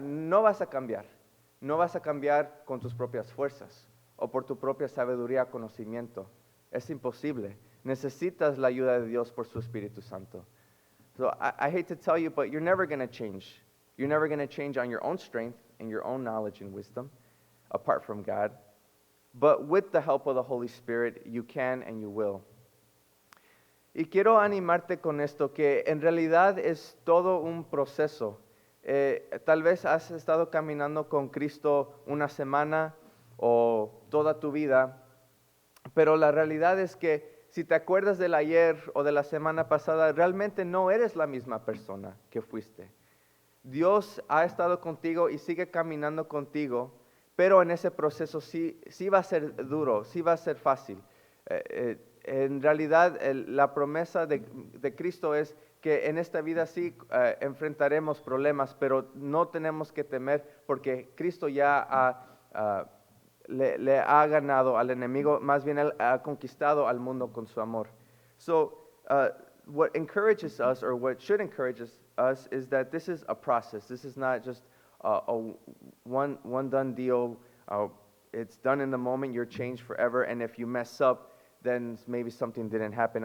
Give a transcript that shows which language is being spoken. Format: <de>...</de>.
<es>No vas a cambiar. No vas a cambiar con tus propias fuerzas o por tu propia sabiduría, conocimiento. Es imposible. Necesitas la ayuda de Dios por su Espíritu Santo.</es> <en>So I hate to tell you, but you're never going to change. You're never going to change on your own strength and your own knowledge and wisdom apart from God. But with the help of the Holy Spirit, you can and you will.</en> <es>Y quiero animarte con esto, que en realidad es todo un proceso. Tal vez has estado caminando con Cristo una semana o toda tu vida, pero la realidad es que si te acuerdas del ayer o de la semana pasada, realmente no eres la misma persona que fuiste. Dios ha estado contigo y sigue caminando contigo, pero en ese proceso sí va a ser duro, sí va a ser fácil. En realidad la promesa de Cristo es que en esta vida sí enfrentaremos problemas, pero no tenemos que temer porque Cristo ya le ha ganado al enemigo, más bien él ha conquistado al mundo con su amor.</es> <en>So, what encourages us, or what should encourage us, is that this is a process. This is not just a one done deal. It's done in the moment, you're changed forever, and if you mess up, then maybe something didn't happen.</en>